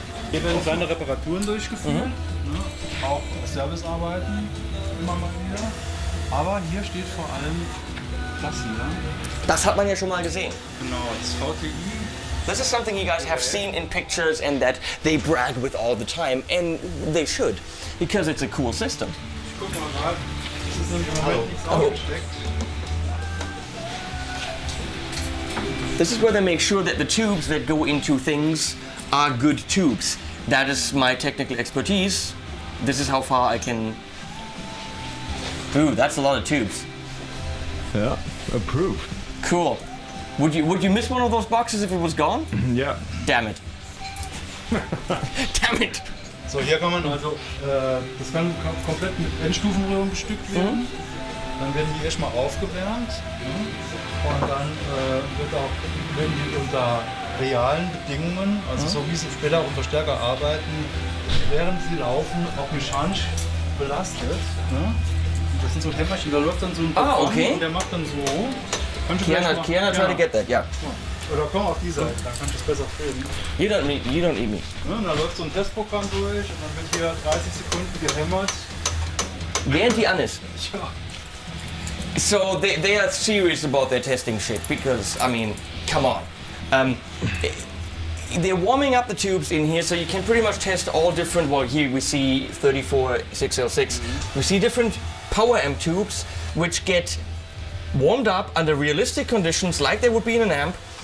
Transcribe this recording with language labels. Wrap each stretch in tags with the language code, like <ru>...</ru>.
<de>Hier werden kleine Reparaturen durchgeführt, ne? Auch Servicearbeiten immer mal wieder. Aber hier steht vor allem das hier. Das hat man ja schon mal gesehen. Genau, das VTI.</de> <en>This is something you guys have seen in pictures and that they brag with all the time, and they should, because it's a cool system.</en> <de>Guck mal gerade, das ist nämlich im Moment nichts aufgesteckt.</de> <en>This is where they make sure that the tubes that go into things are good tubes. That is my technical expertise. This is how far I can... Ooh, that's a lot of tubes. Yeah, approved. Cool. Would you miss one of those boxes if it was gone? Yeah. Damn it. Damn it.</en> <de>So, hier kann man also, das kann komplett mit Endstufenröhren bestückt werden. Dann werden die erstmal aufgewärmt, ne? Und dann werden die unter realen Bedingungen, also so wie sie später auch unter Verstärker arbeiten, während sie laufen, auch mechanisch belastet. Ne? Das sind so Hämmerchen, da läuft dann so ein Programm okay. und der macht dann so. Kannst du gleich mal-</de> <en>Kiana, try to get that, yeah.</en> <de>Oder komm auf die Seite, dann kannst du es besser filmen.</de> <en>You don't need me.</en> <de>Ne? Und da läuft so ein Testprogramm durch und dann wird hier 30 Sekunden gehämmert. Während die an ist. Ja.</de> <en>So they are serious about their testing shit because, I mean, come on. They're warming up the tubes in here, so you can pretty much test all different, well, here we see 34 6L6. We see different power amp tubes which get warmed up under realistic conditions like they would be in an amp.</en>